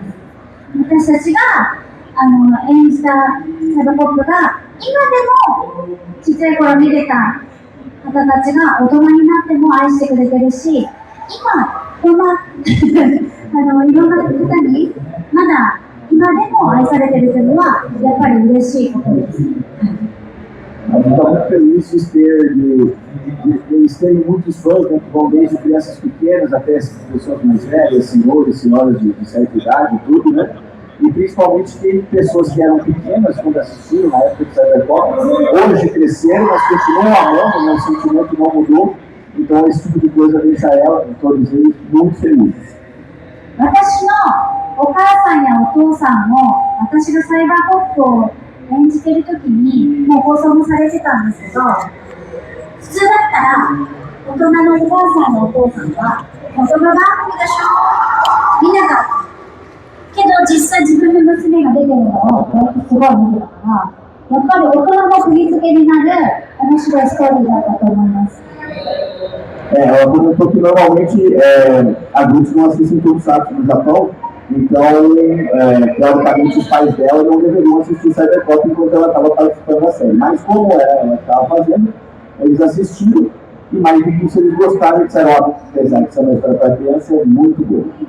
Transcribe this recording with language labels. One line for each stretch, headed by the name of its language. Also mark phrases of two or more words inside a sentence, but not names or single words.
Japanese: 私たちが演じたサイバーポップが今でもちっちゃい頃見てた方たちが大人になっても愛してくれてるし、今こんないろんな方にまだ今でも愛されているというのはやっぱり嬉しいことです。
Portuguese: Eu estou muito feliz de eles terem muitos fãs, né, que vão desde crianças pequenas até pessoas mais velhas, senhores, senhoras de certa idade e tudo, né? E principalmente tem pessoas que eram pequenas quando assistiram na época do Cyberpunk, hoje cresceram, mas continuam amando, né? O sentimento não mudou. Então esse tipo de coisa deixa todos eles muito felizes.
Japanese: 私のお母さんやお父さんも私がサイバーポップを演じている時にもう放送もされてたんですけど、 普通だったら大人のお母さんのお父さんは子供番組でしょ見なかったけど実際自分の娘が出てるのをすごい見てたからやっぱり大人も釘付けになる面白いストーリーだったと思います。
Portuguese: Ela comentou que normalmente adultos não assistem Tokusatsu no Japão, então, teoricamente, os pais dela não deveriam assistir Cybercop enquanto ela estava participando da série. Mas como ela estava fazendo, eles assistiram e mais do que isso eles gostaram e disseram, ó, apesar de ser uma história para criança, é muito boa.